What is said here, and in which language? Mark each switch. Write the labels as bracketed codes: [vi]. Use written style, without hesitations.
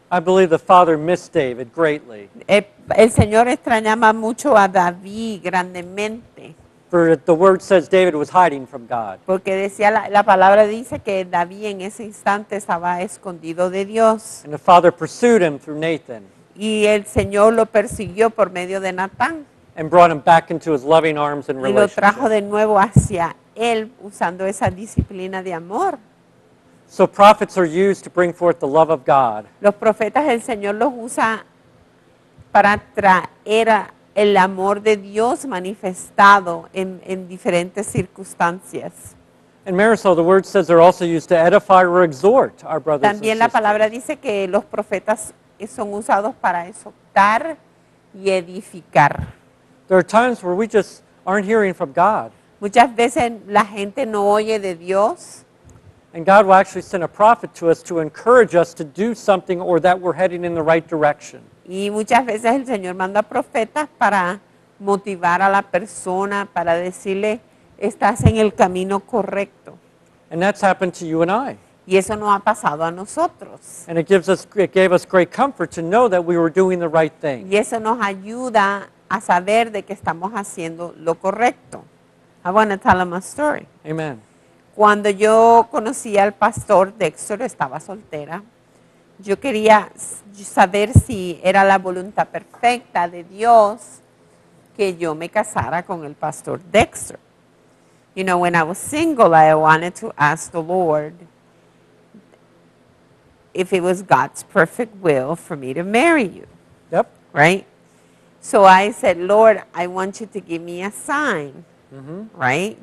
[en] I believe the Father missed David greatly. [es] El Señor extrañaba mucho a David grandemente, [en] For the word says David was hiding from God. [es] porque decía la palabra dice que David en ese instante estaba escondido de Dios [en] And the Father pursued him through Nathan. [es] y el Señor lo persiguió por medio de Natán. [en] and brought him back into his loving arms and [es] y lo trajo [en] relationship. [es] de nuevo hacia Él usando esa disciplina de amor. [en] So prophets are used to bring forth the love of God. [es] Los profetas el Señor los usa para traer el amor de Dios manifestado en diferentes circunstancias. [en] And Marisol, the word says they're also used to edify or exhort our brothers and [es] También la palabra [en] sisters. [es] dice que los profetas son usados para exhortar y edificar. [en] There are times where we just aren't hearing from God. [es] Muchas veces la gente no oye de Dios [en] And God will actually send a prophet to us to encourage us to do something or that we're heading in the right direction. [es] y muchas veces el Señor manda profetas para motivar a la persona, para decirle, estás en el camino correcto. [en] And that's happened to you and I. [es] Y eso nos ha pasado a nosotros. [en] And it gave us great comfort to know that we were doing the right thing. [es] Y eso nos ayuda a saber de que estamos haciendo lo correcto. [en] I want to tell them a story. Amen. [es] Cuando yo conocí al pastor Dexter, estaba soltera, yo quería saber si era la voluntad perfecta de Dios que yo me casara con el pastor Dexter. [en] You know, when I was single, I wanted to ask the Lord if it was God's perfect will for me to marry you, Yep. right? So I said, Lord, I want you to give me a sign, right?